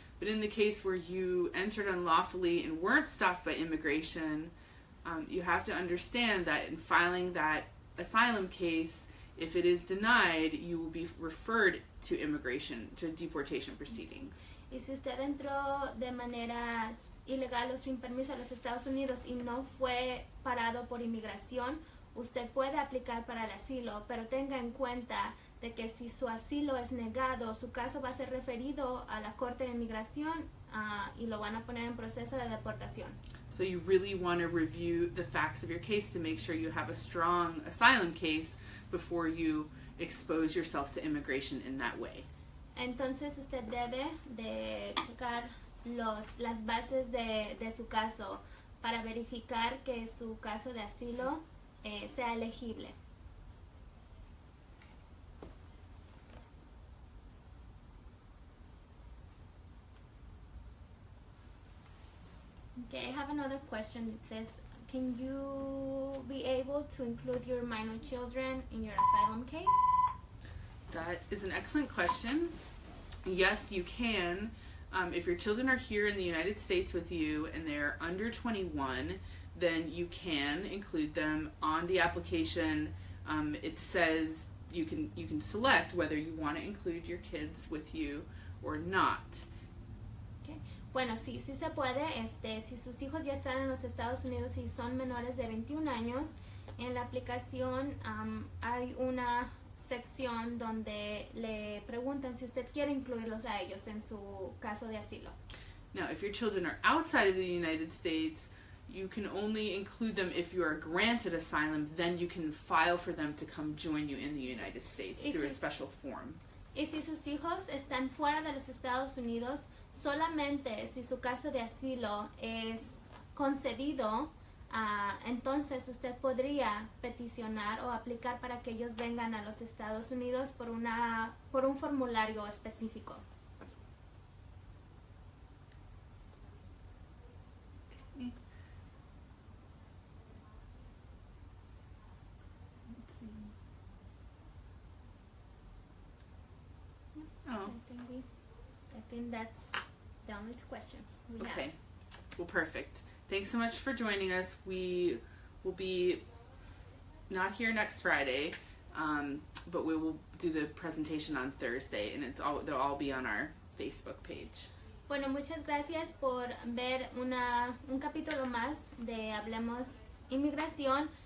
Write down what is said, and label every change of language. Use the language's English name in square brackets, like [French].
[English] But in the case where you entered unlawfully and weren't stopped by immigration, you have to understand that in filing that asylum case, if it is denied, you will be referred to immigration, to deportation proceedings. [Spanish] Y si usted entró de manera ilegal o sin permiso a los Estados Unidos y no fue parado por inmigración, usted puede aplicar para el asilo, pero tenga en cuenta de que si su asilo es negado, su caso va a ser referido a la Corte de Inmigración y lo van a poner en proceso de deportación. [English] So you really want to review the facts of your case to make sure you have a strong asylum case before you expose yourself to immigration in that way. [Spanish] Entonces usted debe de checar las bases de su caso para verificar que su caso de asilo sea elegible. [English] Okay, I have another question. It says, can you be able to include your minor children in your asylum case? That is an excellent question. Yes, you can. If your children are here in the United States with you and they're under 21, then you can include them on the application. It says you can select whether you want to include your kids with you or not. Okay. [Spanish] Bueno, sí se puede. Si sus hijos ya están en los Estados Unidos y son menores de 21 años, en la aplicación hay una sección donde le preguntan si usted quiere incluirlos a ellos en su caso de asilo. [English] Now, if your children are outside of the United States, you can only include them if you are granted asylum. Then you can file for them to come join you in the United States through a special form. [Spanish] Y si sus hijos están fuera de los Estados Unidos, solamente si su caso de asilo es concedido, entonces usted podría peticionar o aplicar para que ellos vengan a los Estados Unidos por un formulario específico. Oh. [English] I think that's the only two questions we have. Okay. Well, perfect. Thanks so much for joining us. We will be not here next Friday, but we will do the presentation on Thursday, and they'll all be on our Facebook page. [Spanish] Bueno, muchas gracias por ver un capítulo más de Hablemos Inmigración.